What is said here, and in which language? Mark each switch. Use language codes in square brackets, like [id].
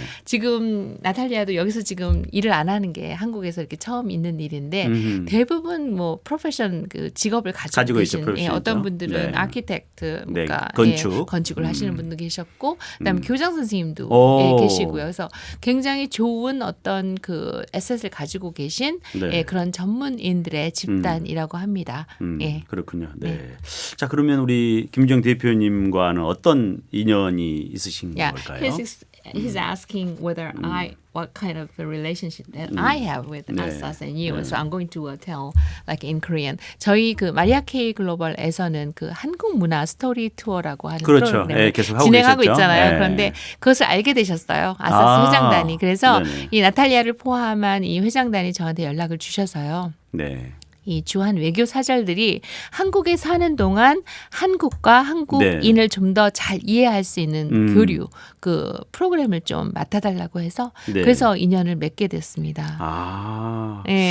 [ko] 지금 나탈리아도 여기서 지금 일을 안 하는 게 한국에서 이렇게 처음 있는 일인데 대부분 뭐 프로페션 그 직업을 가지고 계신 어떤 분들은 아키텍트, 그러니까 건축을 하시는 분도 계셨고, 그다음에 교장 선생님도 계시고요. 그래서 굉장히 좋은 어떤 그 에셋을 가지고 계신 그런 전문인들의 집단이라고 합니다. 그렇군요. 자, 그러면 우리 김정 대표님과는 어떤 인연이 있으신 걸까요? [en] He's asking whether what kind of a relationship that I have with Asas and you. So I'm going to tell like in Korean. [ko] 저희 그 마리아 K 글로벌에서는 그 한국 문화 스토리 투어라고 하는 프로그램을 진행하고 있잖아요. 그런데 그것을 알게 되셨어요. 아사스 회장단이. 그래서 이 나탈리아를 포함한 이 회장단이 저한테 연락을 주셔서요. 이 주한 외교 사절들이 한국에 사는 동안 한국과 한국인을 좀 더 잘 이해할 수 있는 교류 그 프로그램을 좀 맡아달라고 해서 그래서 인연을 맺게 됐습니다.